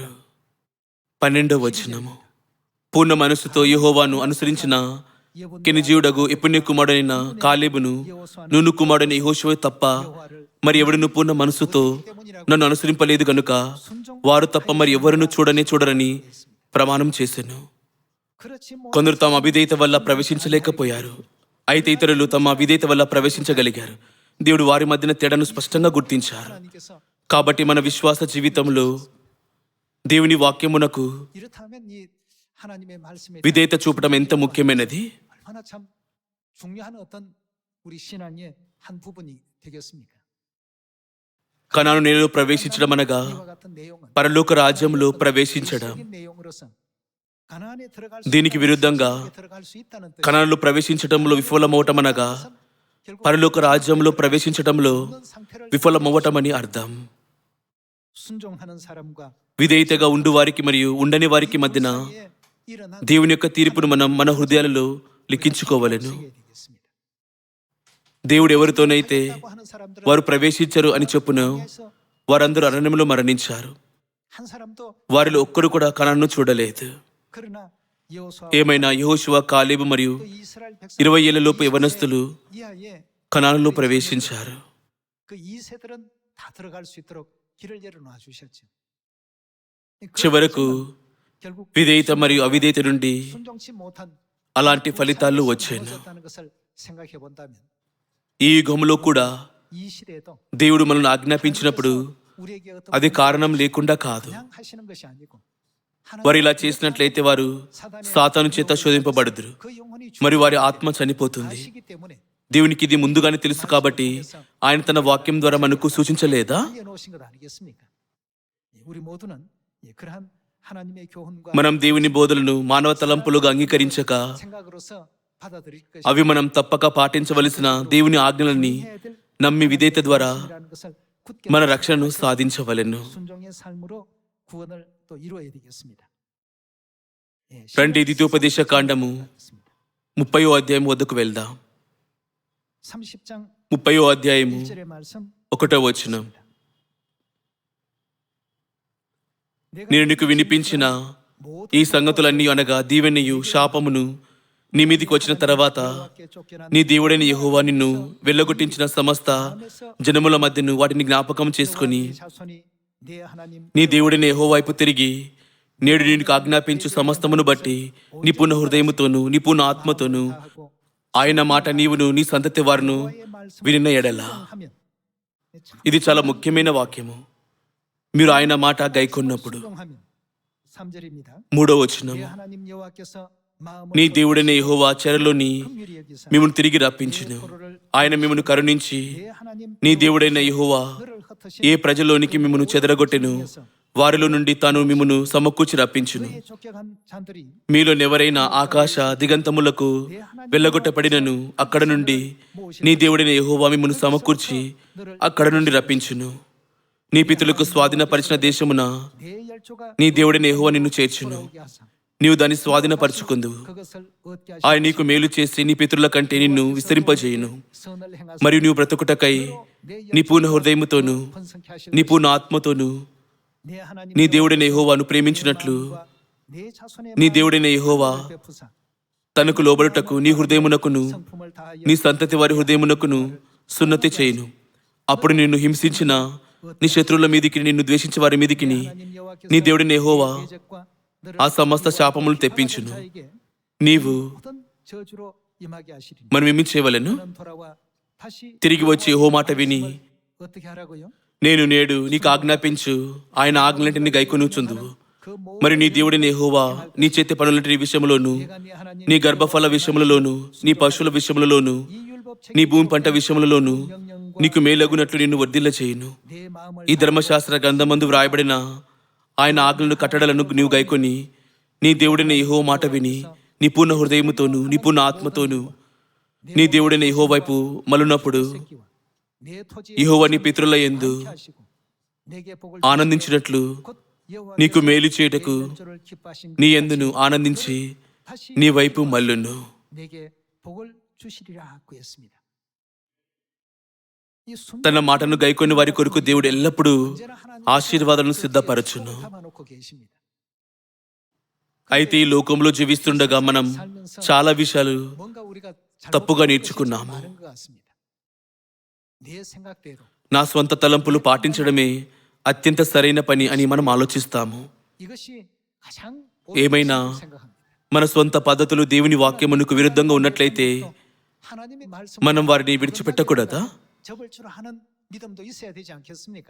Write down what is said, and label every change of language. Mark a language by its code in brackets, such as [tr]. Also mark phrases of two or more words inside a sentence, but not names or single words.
[te] 12వ వచనము, పూర్ణ మనసుతో యెహోవాను అనుసరించిన కెనిజీయుడగు యెఫున్నె కుమారుడైన కాలేబును నూను కుమారుడైన యెహోషువ తప్ప మరి ఎవడును పూర్ణ మనసుతో నన్ను అనుసరింపలేదు గనుక వారు తప్ప మరి ఎవరును చూడరని ప్రమాణం చేశాను. [ko] 그렇지 [te] కొందరు తమ అవిధేయత వల్ల ప్రవేశించలేకపోయారు, అయితే ఇతరులు తమ అవిధేయత వల్ల ప్రవేశించగలిగారు. దేవుడు వారి మధ్యన తేడాను స్పష్టంగా గుర్తించారు. [ko] 하나님께서 [te] కాబట్టి మన విశ్వాస జీవితంలో దేవుని వాక్యమునకు [ko] 이렇다면 이 하나님의 말씀에 [te] విధేయత చూపడం ఎంత ముఖ్యమైనది. [ko] 얼마나 참 중요한 어떤 우리 신앙의 한 부분이 되겠습니까? [te] కనాను నేలలో ప్రవేశించడం అనగా [ko] 이와 같은 내용은 [te] పరలోక రాజ్యంలో ప్రవేశించడం. [ko] 적인 내용으로서 가나안에 들어갈 수 [te] దీనికి [ko] 있다는 [te] విరుద్ధంగా [ko] 것은 들어갈 수 있다는 뜻. [te] కనానులో ప్రవేశించటంలో విఫలమవటం అనగా [ko] 결국 [te] పరలోక రాజ్యంలో ప్రవేశించటంలో [ko] 없는 상태를 [te] విఫలమవ్వటమని అర్థం. [ko] 순종하는 사람과 [te] విధేయతగా ఉండు వారికి మరియు ఉండని వారికి మధ్యన [ko] 사이에 일어난 [te] దేవుని యొక్క తీర్పును మనం మన హృదయాలలో లిఖించుకోవలెను. [ko] 세계에 되겠습니다. [te] దేవుడు ఎవరితోనైతే [ko] 라고 하는 사람들은 [te] వారు ప్రవేశించరు అని చెప్పును [ko] 그래서 [te] వారందరూ అరణ్యంలో మరణించారు. [ko] 한 사람도 [te] వారిలో ఒక్కరు కూడా కనానును చూడలేదు. [ko] 그러나 여호수아 [te] ఏమైనా యెహోషువ, కాలేబు మరియు [ko] 또 이스라엘 백성 [te] 20 ఏళ్లలోపు యవనస్తులు [ko] 이하에 [te] కనానులో ప్రవేశించారు. [ko] 그 2세들은 다 들어갈 수 있도록 길을 열어놔 주셨죠. [te] చివరకు [ko] 결국 [te] విధేయత మరియు అవిధేయత నుండి [ko] 순종치 못한 [te] అలాంటి ఫలితాలు వచ్చాను. [ko] 무너졌다는 것을 생각해 본다면 [te] ఈ యుగంలో కూడా [ko] 이 시대에도 [te] దేవుడు మనల్ని ఆజ్ఞాపించినప్పుడు [ko] 우리에게 어떤 [te] అది కారణం లేకుండా కాదు. [ko] 그냥 하시는 것이 아니고 [te] వారు ఇలా చేసినట్లయితే వారు సాతాను చేత శోధింపబడుదురు [ko] 그 영혼이 [te] మరి వారి ఆత్మ చనిపోతుంది. [ko] 아시기 때문에 [te] దేవునికి ఇది ముందుగానే తెలుసు కాబట్టి ఆయన తన వాక్యం ద్వారా మనకు సూచించలేదా? [ko] 알려놓으신 것 아니겠습니까? 우리 모두는 그러한 하나님의 교훈과 [te] మనం దేవుని బోధలను మానవ తలంపులుగా అంగీకరించక [ko] 생각으로서 받아들일 것이 [te] అవి మనం తప్పక పాటించవలసిన దేవుని ఆజ్ఞలని [ko] 해야 될 [te] నమ్మి విధేయత ద్వారా [ko] 이라는 것을 굳게 [te] మన రక్షణను సాధించవలెను. [ko] 순종의 삶으로 구원을 또 이루어야 되겠습니다. [te] రండి ద్వితీయోపదేశ కాండము 30వ అధ్యాయం వద్దకు వెళ్దాం. [ko] 30장 [te] 30వ అధ్యాయము [ko] 1절의 말씀 [te] 1వ వచనం. నేను నీకు వినిపించిన ఈ సంగతులన్నీ అనగా దీవెనయు శాపమును నీ మీదికి వచ్చిన తర్వాత నీ దేవుడైన యెహోవా నిన్ను వెళ్ళగొట్టించిన సమస్త జనముల మధ్యను వాటిని జ్ఞాపకం చేసుకుని [ko] 자손이 내 하나님 [te] నీ దేవుడైన యెహోవా వైపు తిరిగి నేడు నీకు ఆజ్ఞాపించు సమస్తమును బట్టి నీ పూర్ణ హృదయముతోను నీ పూర్ణ ఆత్మతోను [ko] 하고 [te] ఆయన మాట నీవును నీ సంతతి వారును వినిన ఎడల. [ko] 하면 [te] ఇది చాలా ముఖ్యమైన వాక్యము. మీరు ఆయన మాట గైకొన్నప్పుడు. [ko] 순종하면 3절입니다. [te] 3వ వచనం. [ko] 내 하나님 여호와께서 마음을 [te] నీ దేవుడైన యెహోవా చెరలోని [ko] 긍휼히 여기사 [te] మిమ్మల్ని తిరిగి రప్పించును. ఆయన మిమ్మల్ని కరుణించి [ko] 내 하나님 [te] నీ దేవుడైన యెహోవా [ko] 너를 흩으신 [te] ఏ ప్రజలోనికి మిమ్మను చెదరగొట్టెను వారిలో నుండి తాను మిమ్మను సమకూర్చి రప్పించును. [ko] 그의 쫓겨간 잔들이 [te] మీలోనెవరైనా ఆకాశ దిగంతములకు వెళ్ళగొట్టబడినను అక్కడ నుండి నీ దేవుడైన యెహోవా మిమ్మను సమకూర్చి అక్కడ నుండి రప్పించును. నీ పితరులకు స్వాధీనపరిచిన దేశమున [ko] 내 열조가 [te] నీ దేవుడైన యెహోవా నిన్ను చేర్చును. [ko] 돌아오게 하사 [te] నీవు దాన్ని స్వాధీనపరచుకుందువు. [ko] 그것을 얻게 하시고 [te] ఆయన నీకు మేలు చేసి నీ పితరుల కంటే నిన్ను విస్తరింపజేయును. [ko] 선을 행하사 [te] మరియు నీవు బ్రతుకుటకై నీ పూర్ణ హృదయముతోను [ko] 번성케 하시는 [te] నీ పూర్ణ ఆత్మతోను [ko] 내 하나님 [te] నీ దేవుడైన యెహోవాను ప్రేమించినట్లు [ko] 내 자손의 [te] నీ దేవుడైన యెహోవా [ko] 베푸사 [te] తనకు లోబడుటకు నీ హృదయమునకును [ko] 성품을 다하여 [te] నీ సంతతి వారి హృదయమునకును సున్నతి చేయును. అప్పుడు నిన్ను హింసించిన నీ శత్రువుల మీదికి నిన్ను ద్వేషించే వారి మీదికి [ko] 하나님 여호와께서 [te] నీ దేవుడైన యెహోవా [ko] 대적과 너를 [te] ఆ సమస్త శాపములు తెప్పించును. [ko] 자에게 [te] నీవు [ko] 모든 저주로 임하게 하시리니 [te] మనం ఏమి చేయవలెను? [ko] 너는 돌아와 다시 [te] తిరిగి వచ్చి యెహోవా మాట విని [ko] 어떻게 하라고요? [te] నేను నేడు నీకు ఆజ్ఞాపించు ఆయన ఆజ్ఞలంటిని గైకొనుచుందువు. [ko] 그 모든 [te] మరి నీ దేవుడైన యెహోవా నీ చేతి పనులంటి విషయములోను [ko] 내가 네 하나님 [te] నీ గర్భఫల విషయములలోను నీ పశువుల విషయములలోను [ko] 이 율법 [te] నీ [ko] 책 [te] భూమి పంట విషయములలోను [ko] 명령과 [te] నీకు మేలగునట్లు నిన్ను వర్ధిల్ల చేయును. [ko] 내 마음을 [te] ఈ ధర్మశాస్త్ర గ్రంథమందు వ్రాయబడిన ఆయన ఆజ్ఞలను కట్టడలను నీవు గైకొని నీ దేవుడైన యెహోవా మాట విని నీ పూర్ణ హృదయముతోను నీ పూర్ణ ఆత్మతోను నీ దేవుడైన యెహోవా వైపు మలునప్పుడు [ko] 새끼와 내 토지에 [te] యెహోవా నీ పితరుల యందు [ko] 함께 하시고 내게 복을 [te] ఆనందించినట్లు [ko] 곧 여호와께서 [te] నీకు మేలు చేయుటకు [ko] 내 열조를 기뻐하신 [te] నీ యందును ఆనందించి [ko] 다시 [te] నీ వైపు మల్లును. [ko] 내게 복을 주시리라 하고 했습니다. 이 순종을 [te] తన మాటను గైకొని వారి కొరకు దేవుడు ఎల్లప్పుడూ [ko] 언제나 하나님 [te] ఆశీర్వాదాలను సిద్ధపరచును. [ko] 담아놓고 계십니다. [te] అయితే ఈ లోకంలో జీవిస్తుండగా మనం చాలా విషయాలు [ko] 뭔가 우리가 [te] తప్పుగా [ko] 잘못한 것이 [te] నేర్చుకున్నాము. [ko] 좀 많은 것 같습니다. 내 생각대로 [te] నా స్వంత తలంపులు పాటించడమే అత్యంత సరైన పని అని మనం ఆలోచిస్తాము. [ko] 이것이 가장 [te] ఏమైనా [ko] 옳다고 생각합니다. [te] మన స్వంత పద్ధతులు దేవుని వాక్యమునకు విరుద్ధంగా ఉన్నట్లయితే [ko] 하나님의 말씀을 [te] మనం వారిని విడిచిపెట్టకూడదా? [ko] 접을 줄 아는 믿음도 있어야 되지 않겠습니까?